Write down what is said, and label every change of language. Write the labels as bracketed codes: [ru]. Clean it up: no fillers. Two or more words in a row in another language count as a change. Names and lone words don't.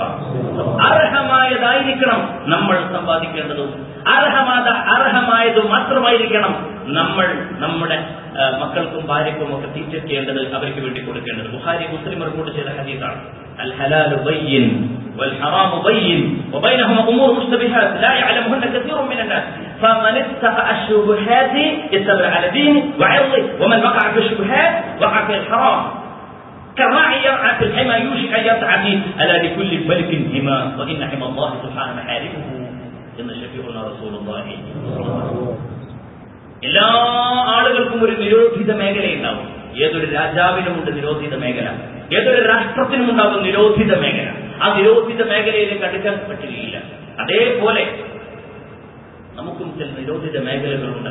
[ml] അർഹമായതായിരിക്കണം നമ്മൾ സമ്പാദിക്കേണ്ടതും, അർഹമായത് മാത്രമായിരിക്കണം നമ്മൾ നമ്മുടെ മക്കൾക്കും ഭാര്യക്കും ഒക്കെ തീറ്റയ്ക്കേണ്ടത്, അവർക്ക് വേണ്ടി കൊടുക്കേണ്ടത്. ബുഖാരി മുസ്ലിം റിപ്പോർട്ട് ചെയ്ത ഹദീസാണ്. [ar] الحلال بين والحرام بين وبينهما أمور مشتبهات لا يعلمهن كثير من الناس فمن اتقى الشبهات استبرأ لدينه وعرضه ومن وقع في الشبهات وقع في الحرام كراعي يرعى في الحمى يوشك أن يرتع فيه ألا لكل ملك حمى وإن حمى الله سبحانه محارمه إن شفيعنا رسول الله. [ml] എല്ലാ ആളുകൾക്കും ഒരു നിരോധിത മേഖലയുണ്ടാവും. ഏതൊരു രാജാവിനുമുണ്ട് നിരോധിത മേഖല, ഏതൊരു രാഷ്ട്രത്തിനും ഉണ്ടാകും നിരോധിത മേഖല. ആ നിരോധിത മേഖലയിലേക്ക് അടുക്കാൻ പറ്റുകയില്ല. അതേപോലെ നമുക്കും ചില നിരോധിത മേഖലകളുണ്ട്.